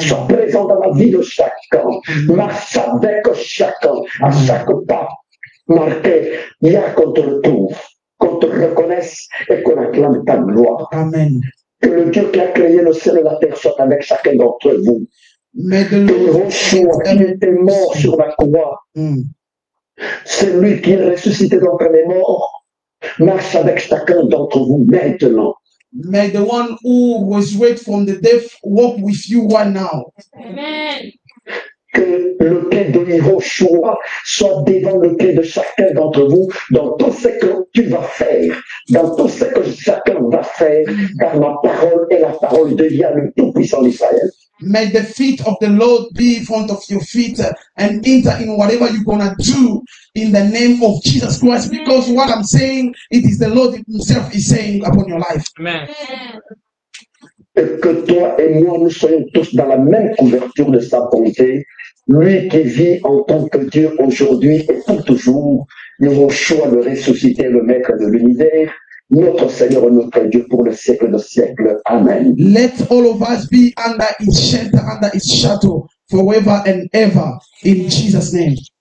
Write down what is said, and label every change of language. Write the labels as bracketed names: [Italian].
[French] Sois présent dans la vie de chacun, marche avec chacun, à chaque pas marqué, il y a qu'on te retrouve, qu'on te reconnaisse et qu'on acclame ta gloire. Amen. Que le Dieu qui a créé le ciel et la terre soit avec chacun d'entre vous. [English] May the [French] Que [English] Lord [French] Yeshua qui était mort sur la croix, c'est lui qui est ressuscité d'entre les morts, marche avec chacun d'entre vous maintenant. [English] May the one who was raised from the dead walk with you right now. Amen. [French] Que le pied de Yeshua soit devant le pied de chacun d'entre vous dans tout ce que tu vas faire, dans tout ce que chacun va faire, car ma parole est la parole de Yahweh, le Tout-Puissant d'Israël. [English] May the feet of the Lord be in front of your feet and enter in whatever you're gonna do in the name of Jesus Christ. Because what I'm saying, it is the Lord Himself is saying upon your life. Amen. [French] Et que toi et moi, nous soyons tous dans la même couverture de sa bonté. Lui qui vit en tant que Dieu aujourd'hui et pour toujours, Yeshua le ressuscité, le maître de l'univers, notre Seigneur et notre Dieu pour le siècle de siècle. Amen. [English] Let all of us be under His shelter, under His shadow, forever and ever, in Jesus' name.